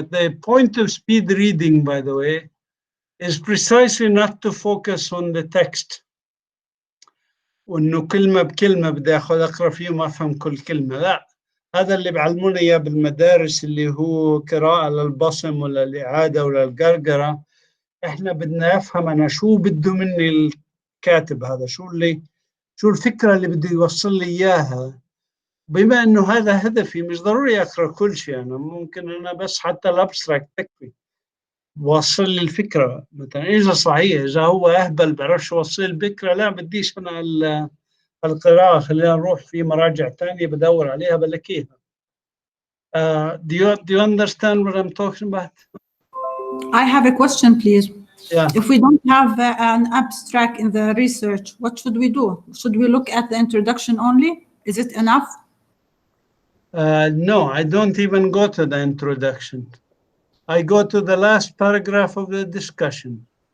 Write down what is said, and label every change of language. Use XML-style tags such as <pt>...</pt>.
<en>But the point of speed reading, by the way, is precisely not to focus on the text.</en> <ar>وإنه كلمة بكلمة بدي أقرأ فيهم أفهم كل كلمة، لا. هذا اللي بعلمونا إياه بالمدارس اللي هو قراءة للبصم ولا الإعادة ولا القرقرة. إحنا بدنا نفهم أنا شو بده مني الكاتب هذا، شو الفكرة اللي بده يوصل لي إياها. بما إنه هذا هدفي مش ضروري أقرأ كل شيء، أنا ممكن أنا بس حتى الأبستراكت تكفي وصل لي الفكرة. مثلا إذا صحيح إذا هو أهبل بعرفش يوصل الفكرة، لا بديش أنا القراءة، خلينا نروح في مراجع تانية بدور عليها بلاقيها.</ar> <en>Do you understand what I'm talking about? I have a question, please. Yeah. If we don't have an abstract in the research, what should we do? Should we look at the introduction only? Is it enough? No, I don't even go to the introduction. I go to the last paragraph of the discussion.</en>